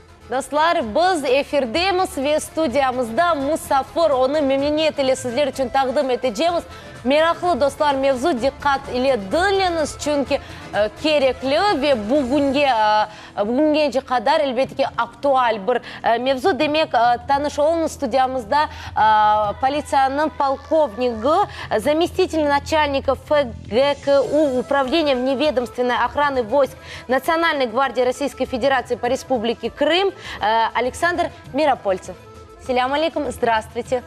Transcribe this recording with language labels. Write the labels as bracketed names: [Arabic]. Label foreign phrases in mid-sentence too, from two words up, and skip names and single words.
[Crimean Tatar] Достлар, biz efirdemiz ve studiyamızda Musafir, onu memnuniyetle sizler için takdim edeceğimiz. Meraklı dostlar, mevzu dikkat ile dinleyiniz çünkü gerekli ve bugünkü kadar elbette ki aktüel bir mevzu. Demek tanış olun, stüdyamızda полициянın полковнигі, [Russian] заместитель начальника ФГКУ Управления вневедомственной охраны войск Национальной гвардии Российской Федерации по Республике Крым Александр Миропольцев. [Arabic] سلام عليكم, здравствуйте.